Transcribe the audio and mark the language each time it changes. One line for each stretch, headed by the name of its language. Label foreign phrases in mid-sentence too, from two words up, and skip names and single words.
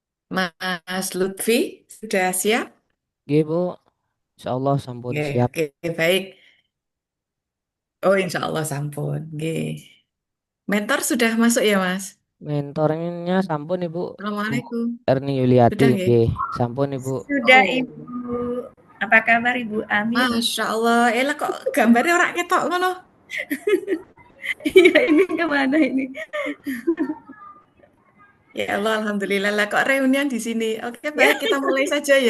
Indonesian: Mas Lutfi, sudah siap?
Javanese: Nggih, Bu. Insyaallah sampun
Indonesian: Oke, siap. oke, baik. Oh,
Arabic: insya Allah
Indonesian: sampun. Oke. Mentor sudah masuk ya, Mas?
Javanese: Mentornya sampun Ibu. Bu
Indonesian: Assalamualaikum. Erni Yuliati Sudah, nggih?
Javanese: nggih. Sampun Ibu.
Indonesian: Sudah Oh, Ibu. Apa kabar Ibu Ami?
Arabic: Masya Allah.
Javanese: Elah kok gambarnya orang ketok ngono?
Indonesian: Iya ini kemana ini?
Arabic: Ya Allah,
Indonesian: Alhamdulillah lah kok reunian di sini. Oke, Ya, baik, kita mulai saja ya.